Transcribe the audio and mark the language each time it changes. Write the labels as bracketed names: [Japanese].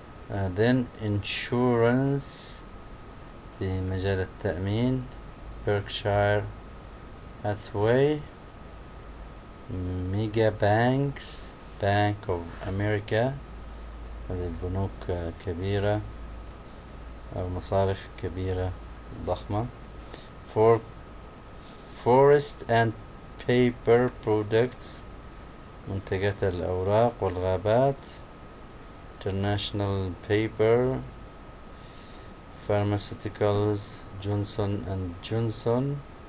[English] Then insurance [Arabic] في مجال التأمين, Berkshire Hathaway. [English] Mega banks, [Arabic] Bank of America, هذه بنوك كبيرة أو مصارف كبيرة ضخمة. [English] For forest and paper products, [Arabic] منتجات الأوراق والغابات, [English] International Paper. Pharmaceuticals, Johnson and Johnson.